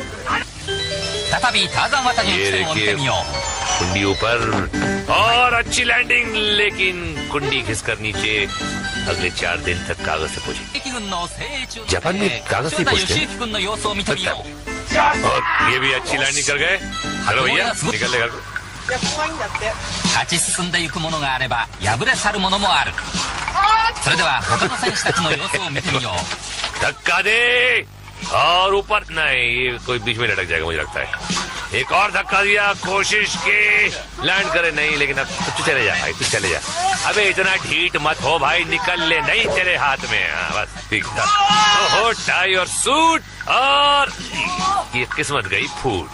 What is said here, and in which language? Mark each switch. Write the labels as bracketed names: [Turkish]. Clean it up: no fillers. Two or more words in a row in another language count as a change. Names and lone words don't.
[Hindi] ये देखिए कुंडी ऊपर और अच्छी लैंडिंग, लेकिन कुंडी खिसकर नीचे। अगले 4 दिन तक कागज से पूछे। जापान में कागज से पूछते। और ये भी अच्छी लैंडिंग कर गए। हेलो भैया, निकल ले घर को। [Japanese] 勝ち進んでいくものがあれば敗れ去るものもある。それでは他の選手たちの様子を見てみよう。 [Hindi] धक्का दे और ऊपर। नहीं, ये कोई बीच में लटक जाएगा मुझे लगता है। एक और धक्का दिया, कोशिश की लैंड करे, नहीं। लेकिन अब तू चले जा भाई, तू चले जा। अबे इतना ढीठ मत हो भाई, निकल ले। नहीं तेरे हाथ में। बस ठीक था। ओहो टाई और सूट, और ये किस्मत गई फूट।